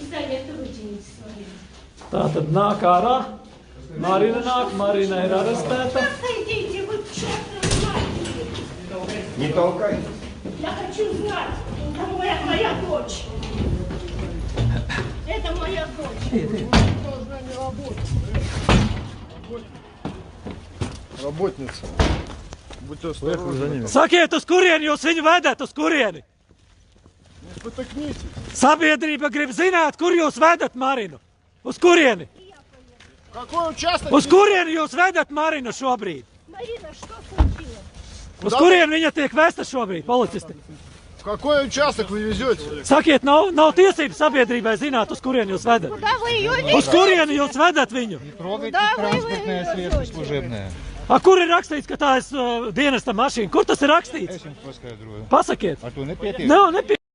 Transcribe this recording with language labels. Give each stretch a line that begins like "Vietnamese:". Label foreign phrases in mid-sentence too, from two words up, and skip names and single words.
Latvian: Tātad nāk ārā. Marina nāk, Marina ir arestēta.
Russian: Не толкай. Я хочу знать, кому моя дочь. Это моя дочь. Работница. Будьте осторожны.
Latvian: Sakiet, uz kurieni jūs viņu vedat, uz kurieni?
Russian: Спотыкнитесь.
Latvian: Sabiedrība grib zināt, kur jūs vedat Marinu. Uz kurieni?
Russian: Какой участок?
Latvian: Uz kurieni jūs vedat Marinu šobrīd?
Russian: Марина, что случилось?
Latvian: Uz kurieni viņa tiek vesta šobrīd, policisti?
Russian: В какой участок вы везете?
Latvian: Sakiet, nav tiesības sabiedrībai zināt, uz kurieni jūs vedat.
Russian: Куда вы ее везете?
Latvian: Uz kurieni jūs vedat viņu?
Russian: Трогайте транспортное средство служебное.
Latvian: A, kur ir rakstīts, ka tā ir dienesta mašīna? Kur tas ir rakstīts? Es jums paskaidroju. Pasakiet. Ar to nepietiek? Nav, nepietiek.